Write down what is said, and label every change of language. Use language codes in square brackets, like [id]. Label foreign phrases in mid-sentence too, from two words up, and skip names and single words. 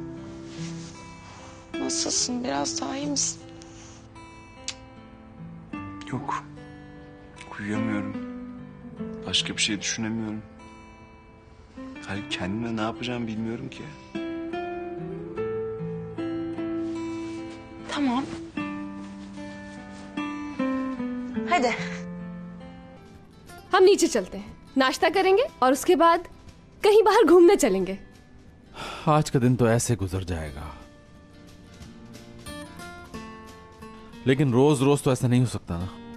[tr] Nasılsın? Biraz daha iyi misin? Yok. Uyuyamıyorum. Başka bir şey düşünemiyorum. Hayır, kendime ne yapacağımı bilmiyorum ki. Tamam. [hi] हद है। हम नीचे चलते हैं, नाश्ता करेंगे और उसके बाद कहीं बाहर घूमने चलेंगे। आज का दिन तो ऐसे गुजर जाएगा, लेकिन रोज रोज तो ऐसा नहीं हो सकता ना।